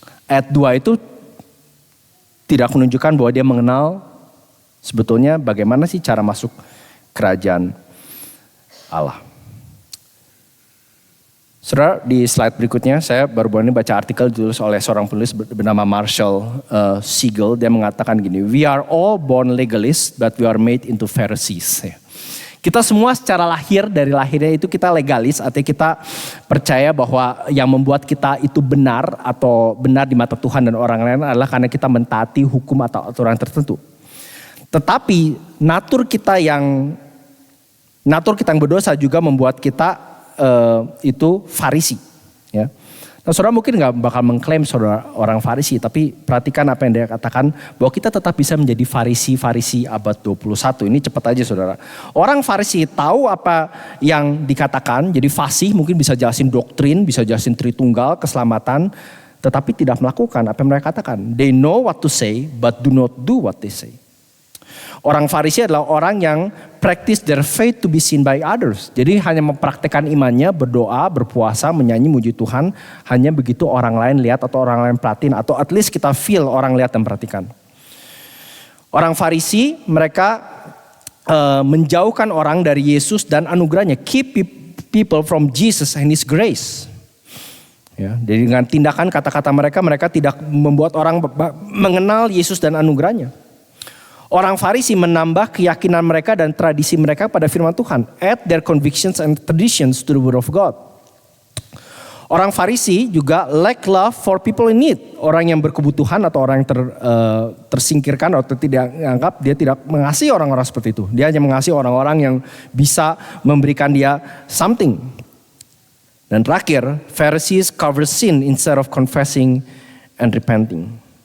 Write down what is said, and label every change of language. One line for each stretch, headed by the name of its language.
Indonesian: Ayat 2 itu tidak menunjukkan bahwa dia mengenal sebetulnya bagaimana sih cara masuk kerajaan Allah. Saudara, di slide berikutnya saya baru ini baca artikel ditulis oleh seorang penulis bernama Marshall Siegel. Dia mengatakan gini,
English: we are all born legalists but we are made into Pharisees.
Indonesian: Kita semua secara lahir, dari lahirnya itu kita legalis, artinya kita percaya bahwa yang membuat kita itu benar atau benar di mata Tuhan dan orang lain adalah karena kita mentaati hukum atau aturan tertentu. Tetapi natur kita yang berdosa juga membuat kita itu Farisi. Ya. Nah, saudara mungkin gak bakal mengklaim saudara orang Farisi, tapi perhatikan apa yang dia katakan, bahwa kita tetap bisa menjadi Farisi abad 21. Ini cepat aja saudara. Orang Farisi tahu apa yang dikatakan, jadi fasih mungkin bisa jelasin doktrin, bisa jelasin Tritunggal, keselamatan, tetapi tidak melakukan apa yang mereka katakan.
English: They know what to say, but do not do what they say.
Indonesian: Orang Farisi adalah orang yang
English: practice their faith to be seen by others.
Indonesian: Jadi hanya mempraktekkan imannya, berdoa, berpuasa, menyanyi, muji Tuhan. Hanya begitu orang lain lihat atau orang lain perhatiin. Atau
English: at least
Indonesian: kita feel orang lihat dan perhatikan. Orang Farisi mereka menjauhkan orang dari Yesus dan anugerahnya.
English: Keep people from Jesus and His grace.
Indonesian: Ya, jadi dengan tindakan kata-kata mereka tidak membuat orang mengenal Yesus dan anugerahnya. Orang Farisi menambah keyakinan mereka dan tradisi mereka pada firman Tuhan.
English: Add their convictions and traditions to the word of God.
Indonesian: Orang Farisi juga
English: lack love for people in need.
Indonesian: Orang yang berkebutuhan atau orang yang tersingkirkan atau tidak dianggap, dia tidak mengasihi orang-orang seperti itu. Dia hanya mengasihi orang-orang yang bisa memberikan dia something. Dan terakhir,
English: Pharisees cover sin instead of confessing and repenting.